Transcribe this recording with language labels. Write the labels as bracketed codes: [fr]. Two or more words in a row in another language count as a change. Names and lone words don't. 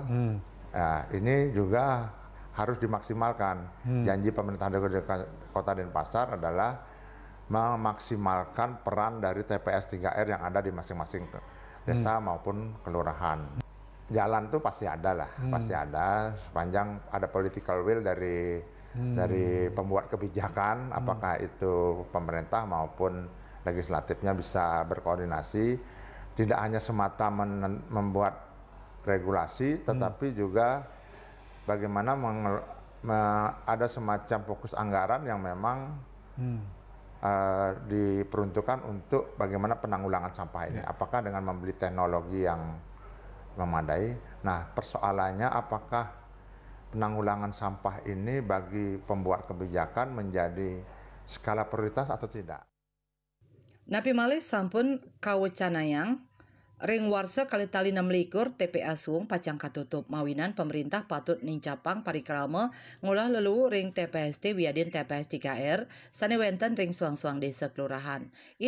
[id] Nah, ini juga harus dimaksimalkan. Janji pemerintah Kota Denpasar adalah memaksimalkan peran dari TPS 3R yang ada di masing-masing desa maupun kelurahan. Jalan tuh pasti ada lah, pasti ada sepanjang ada [en] political will [id] dari pembuat kebijakan, apakah itu pemerintah maupun legislatifnya bisa berkoordinasi, tidak hanya semata membuat regulasi, tetapi juga bagaimana ada semacam fokus anggaran yang memang diperuntukkan untuk bagaimana penanggulangan sampah ini. Apakah dengan membeli teknologi yang memadai? Nah, persoalannya apakah penanggulangan sampah ini bagi pembuat kebijakan menjadi skala prioritas atau tidak? [ban] Napi malih sampun kawecanayang ring warsa kali tali 26 TPA Suwung pacang katutup mawinan pemerintah patut nincapang parikrama ngolah lelu ring TPST wiadin TPS 3R sane wenten ring suang-suang desa kelurahan.